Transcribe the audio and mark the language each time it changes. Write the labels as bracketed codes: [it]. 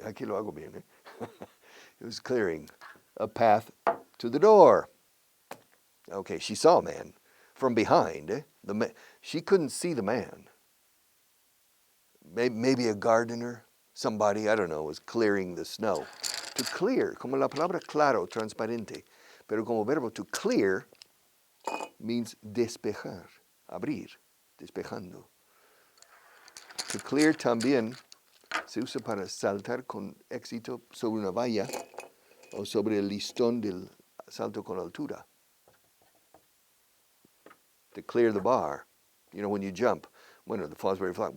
[es] Aquí lo hago bien, [en] He was clearing a path to the door. Okay, she saw a man from behind. She couldn't see the man. Maybe a gardener, somebody, I don't know, was clearing the snow. [es] To clear, como la palabra claro, transparente, pero como verbo to clear means despejar, abrir, despejando. To clear también se usa para saltar con éxito sobre una valla o sobre el listón del salto con altura. [en] To clear the bar. When you jump, the fall's very flat.